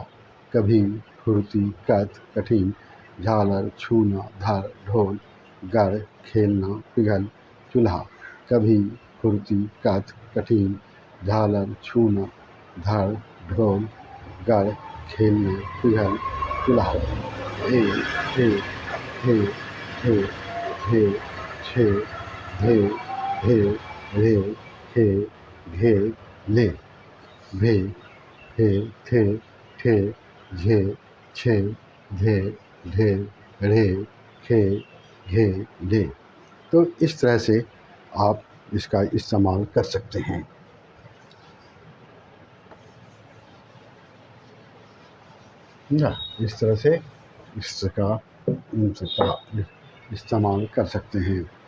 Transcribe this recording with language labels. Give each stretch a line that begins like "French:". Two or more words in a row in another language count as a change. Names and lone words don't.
Urdu: کبھی، پھرتی، کچ، کٹھن، جھالر، چھونا، دھڑ، ڈھول، گڑھ، کھیلنا، پگھل، چولہا۔ کبھی، پھرتی، کچ، کٹھن، جھالر، چھونا، دھڑ، ڈھول، گڑھ، کھیلنا، پگھل، چولہا۔ بھے، پھے، تھے، ٹھے، جھے، چھے، دھے، ڈھے، ڑے، کھے، گھے، لے، بھے، پھے، تھے، ٹھے، جھے، چھے، دھے، ڈھے، ڑے، کھے، گھے، لے۔ تو اس طرح سے آپ اس کا استعمال کر سکتے ہیں۔ اس طرح سے اس کا استعمال کر سکتے ہیں۔